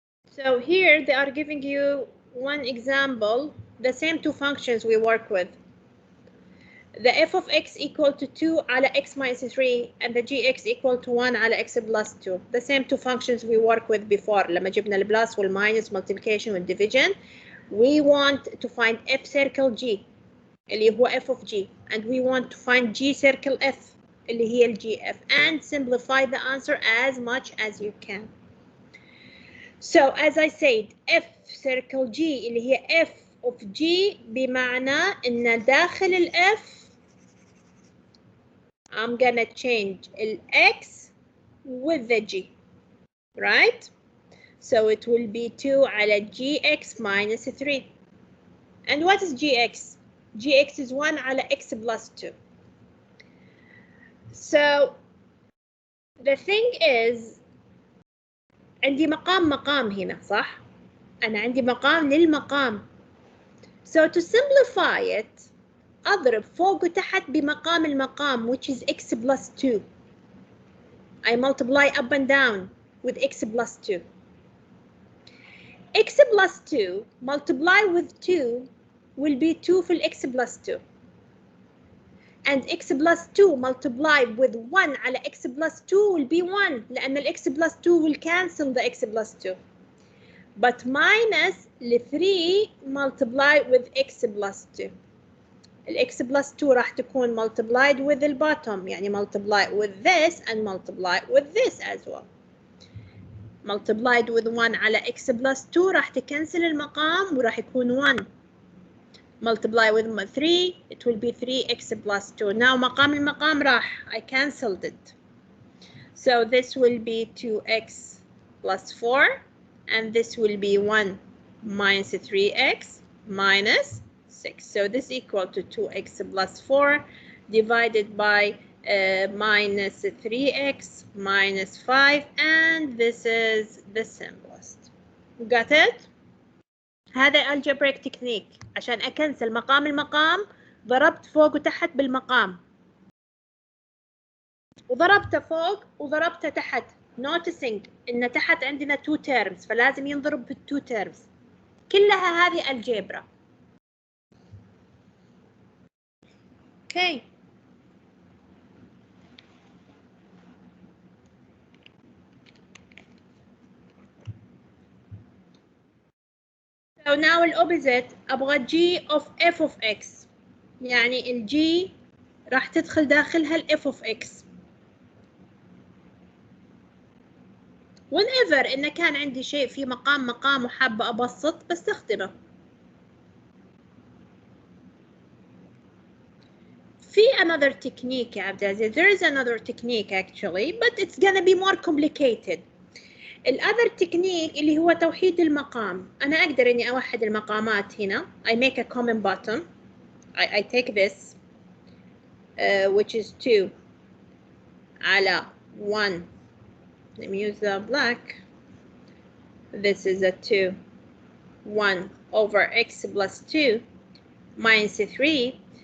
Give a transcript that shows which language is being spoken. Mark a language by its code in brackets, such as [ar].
[en] So here they are giving you one example, the same two functions we work with. The f of x equal to 2 [ar] على [en] x minus 3 and the gx equal to 1 على x plus 2. The same two functions we work with before. [ar] لما جبنا البلس والماينس [en] multiplication [ar] والdivision. [en] We want to find f circle g [ar] اللي هو [en] f of g, and we want to find g circle f [ar] اللي هي ال [en] gf, and simplify the answer as much as you can. So as I said, f circle g [ar] اللي هي [en] f of g [ar] بمعنى إن داخل ال [en] f I'm gonna change ال x with the g, right? So it will be 2 [ar] على [en] gx minus 3. And what is gx? gx is 1 على x plus 2. So the thing is [ar] عندي مقام هنا صح؟ أنا عندي مقام للمقام. [en] So to simplify it [ar] أضرب فوق وتحت بمقام المقام, [en] which is x plus 2. I multiply up and down with x plus 2. x plus 2 multiply with 2 will be 2 [ar] في [en] x plus 2. And x plus 2 multiply with 1 [ar] على [en] x plus 2 will be 1 [ar] لأن ال [en] x plus 2 will cancel the x plus 2. But minus ال 3 multiply with x plus 2. ال x plus 2 [ar] راح تكون [en] multiplied with the bottom, [ar] يعني [en] multiply with this and multiply with this as well. Multiplied with [ar] 1 على x plus 2 راح تكنسل المقام وراح يكون 1. [en] Multiply with 3, it will be 3x plus 2. Now [ar] مقام المقام راح, [en] I cancelled it. So this will be 2x plus 4, and this will be 1 minus 3x minus 6. So this equal to 2x plus 4 divided by minus 3x minus 5, and this is the simplest. Got it? [ar] هذا algebraic technique. عشان أكنسل مقام المقام ضربت فوق وتحت بالمقام وضربته فوق وضربته تحت, [en] noticing [ar] إن تحت عندنا 2 terms فلازم ينضرب بال 2 terms. كلها هذه algebra. [en] Okay. So now [ar] الopposite أبغى g of f of x, يعني ال g راح تدخل داخلها ال f of x. [en] whenever [ar] إن كان عندي شيء في مقام وحابة أبسط بستخدمه. في [en] another technique يا عبد العزيز. There is another technique actually, but it's gonna be more complicated. [ar] الأذر تكنيك اللي هو توحيد المقام. أنا أقدر إني أوحد المقامات هنا. [en] I make a common bottom. I take this which is 2 [ar] على [en] 1. Let me use the black. This is a 2. 1 over x plus 2 minus 3.